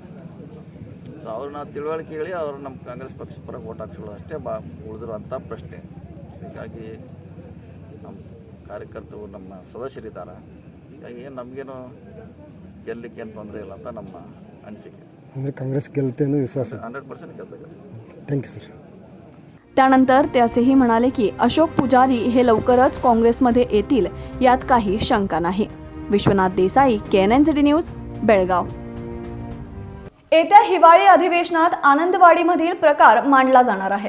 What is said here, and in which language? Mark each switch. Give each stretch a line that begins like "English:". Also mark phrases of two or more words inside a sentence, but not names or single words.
Kannada: ಸೊ ಅವ್ರನ್ನ ತಿಳುವಳಿಕೆ ಹೇಳಿ ಅವರು ನಮ್ಮ ಕಾಂಗ್ರೆಸ್ ಪಕ್ಷ ಪರ ವೋಟ್ ಹಾಕ್ಸೋದು ಅಷ್ಟೇ ಉಳಿದಿರುವಂಥ ಪ್ರಶ್ನೆ। ಹೀಗಾಗಿ ನಮ್ಮ ಕಾರ್ಯಕರ್ತರು ನಮ್ಮ ಸದಸ್ಯರಿದ್ದಾರೆ. ಹೀಗಾಗಿ ನಮಗೇನು ಗೆಲ್ಲಲಿಕ್ಕೆ ಏನು ತೊಂದರೆ ಇಲ್ಲ ಅಂತ ನಮ್ಮ ಅನಿಸಿಕೆ. ಅಂದರೆ ಕಾಂಗ್ರೆಸ್ ಗೆಲ್ಲುತ್ತೆ ಅನ್ನೋ विश्वास 100% ಗೆಲ್ತದೆ.
English: Thank you sir.
Marathi: त्यानंतर ते असेही म्हणाले की अशोक पुजारी हे लवकरच काँग्रेसमध्ये येतील यात काही शंका नाही. विश्वनाथ देसाई, KNN न्यूज, बेळगाव. येत्या हिवाळी अधिवेशनात आनंदवाडीमधील प्रकार मांडला जाणार आहे.